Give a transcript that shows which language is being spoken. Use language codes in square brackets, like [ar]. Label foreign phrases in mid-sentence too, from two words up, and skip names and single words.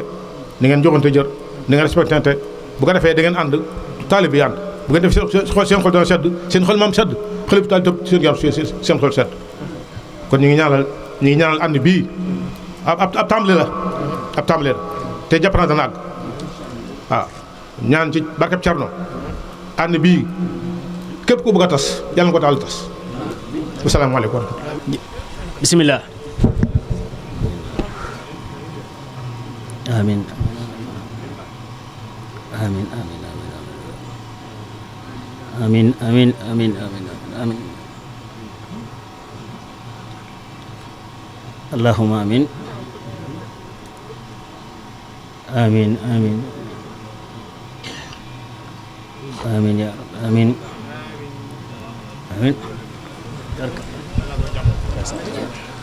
[wo] da ngeen joxante jër da ngeen respecté bu ko defee da ngeen ànd taalib bi ànd bu ngeen def seen xol dana sedd seen xol maam sedd xale bi taal topp seen yaram seen xol sedd kon ñu ngi ñaanal ànd bii ab tàmbali la te jàpp naa dana àgg waaw ñaan ci barkeb Cerno ànd bii képp ku bëgg a tas yàlla na ko daal di tas asalaamaaleykum [ar] بسم الله آمين آمين آمين آمين آمين آمين آمين آمين اللهم آمين آمين آمين آمين يا ربي آمين آمين